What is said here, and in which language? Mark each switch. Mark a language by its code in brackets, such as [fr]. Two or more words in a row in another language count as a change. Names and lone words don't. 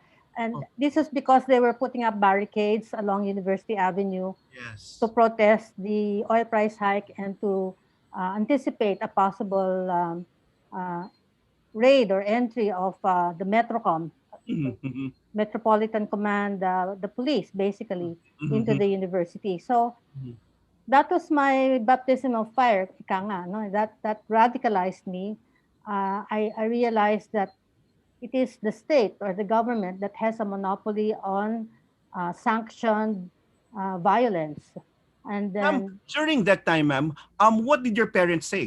[en] And this is because they were putting up barricades along University Avenue to protest the oil price hike and to anticipate a possible raid or entry of the Metrocom, Metropolitan Command, the police, basically, into the university. So that was my baptism of fire, [tl] ika nga, no? [en] That radicalized me. I realized that it is the state or the government that has a monopoly on sanctioned violence. And then, during that time, ma'am, what did your parents say?